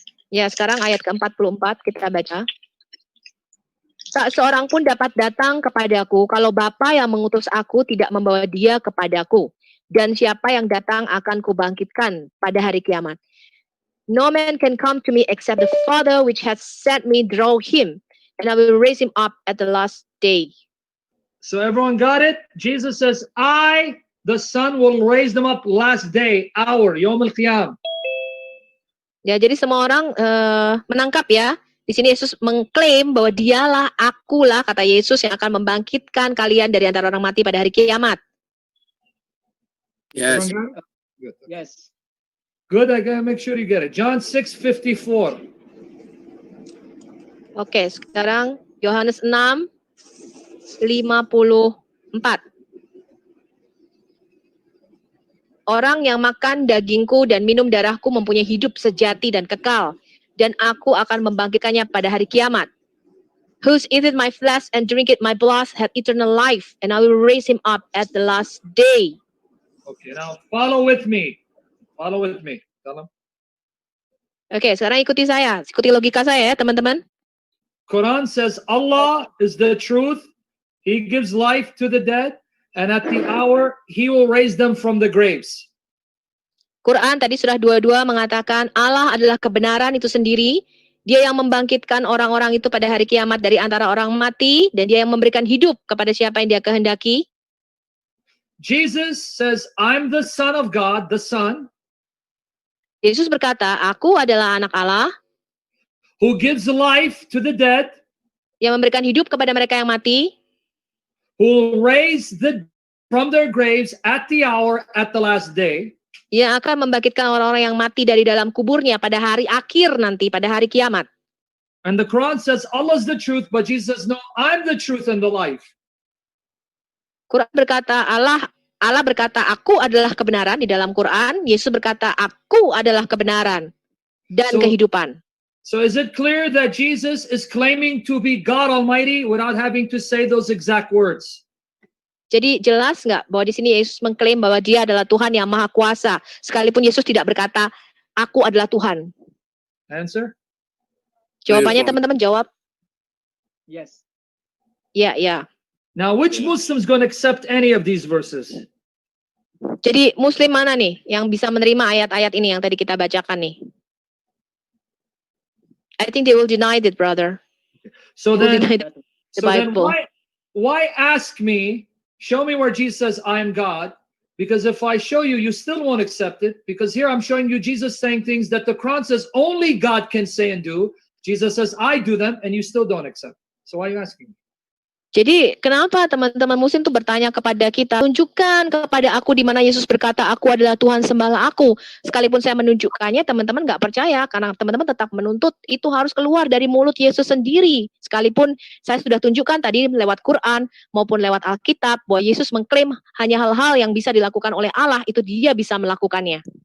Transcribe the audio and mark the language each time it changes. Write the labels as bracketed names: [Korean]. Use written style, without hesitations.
[Indonesian] Ya, sekarang ayat ke-44 kita baca. Tak seorang pun dapat datang kepadaku kalau Bapa yang mengutus aku tidak membawa dia kepadaku. Dan siapa yang datang akan kubangkitkan pada hari kiamat. [English] No man can come to me except the Father which has sent me draw him, and I will raise him up at the last day. So everyone got it? Jesus says, I, the Son, will raise them up last day, hour, Yom al-Qiyam. [Indonesian] Ya, jadi semua orang menangkap ya. Di sini Yesus mengklaim bahwa dialah, akulah, kata Yesus yang akan membangkitkan kalian dari antara orang mati pada hari kiamat. [English] Yes. Good. Yes. Good, I gotta make sure you get it. John 6:54. [Indonesian] Oke, sekarang Yohanes 6, 54. Orang yang makan dagingku dan minum darahku mempunyai hidup sejati dan kekal, dan aku akan membangkitkannya pada hari kiamat. [English] Who's eateth my flesh and drinketh my blood hath eternal life, and I will raise him up at the last day. Okay, now follow with me. Follow with me. Tell them. [Indonesian] Oke, sekarang ikuti saya. Ikuti logika saya ya, teman-teman. [English] Quran says Allah is the truth. He gives life to the dead, and at the hour He will raise them from the graves. [Indonesian] Quran tadi surah 22 mengatakan Allah adalah kebenaran itu sendiri. Dia yang membangkitkan orang-orang itu pada hari kiamat dari antara orang mati, dan dia yang memberikan hidup kepada siapa yang dia kehendaki. [English] Jesus says, I'm the Son of God, the Son, [Indonesian] Yesus berkata, aku adalah anak Allah [English] who gives life to the dead, [Indonesian] yang memberikan hidup kepada mereka yang mati, [English] who will raise the from their graves at the hour at the last day. [Indonesian] yang akan membangkitkan orang-orang yang mati dari dalam kuburnya pada hari akhir nanti, pada hari kiamat. [English] And the Quran says Allah is the truth, but Jesus says, no, I'm the truth and the life. [Indonesian] Quran berkata, Allah berkata, aku adalah kebenaran di dalam Quran. Yesus berkata, aku adalah kebenaran dan kehidupan. [English] So is it clear that Jesus is claiming to be God Almighty without having to say those exact words? [Indonesian] Jadi jelas nggak bahwa di sini Yesus mengklaim bahwa dia adalah Tuhan yang Maha Kuasa, sekalipun Yesus tidak berkata, aku adalah Tuhan. [English] Answer? [Indonesian] Jawabannya teman-teman jawab. [English] Yes. [Indonesian] Ya. [English] Now, which Muslim's going to accept any of these verses? [Indonesian] Jadi Muslim mana nih yang bisa menerima ayat-ayat ini yang tadi kita bacakan nih? [English] I think they will deny it, brother. So They will then, deny the Bible. why ask me? Show me where Jesus says I am God. Because if I show you, you still won't accept it. Because here I'm showing you Jesus saying things that the Quran says only God can say and do. Jesus says I do them, and you still don't accept. So why are you asking me? [Indonesian] Jadi kenapa teman-teman Muslim tuh bertanya kepada kita, tunjukkan kepada aku di mana Yesus berkata, aku adalah Tuhan sembahlah aku. Sekalipun saya menunjukkannya, teman-teman nggak percaya karena teman-teman tetap menuntut itu harus keluar dari mulut Yesus sendiri. Sekalipun saya sudah tunjukkan tadi lewat Quran maupun lewat Alkitab bahwa Yesus mengklaim hanya hal-hal yang bisa dilakukan oleh Allah, itu dia bisa melakukannya.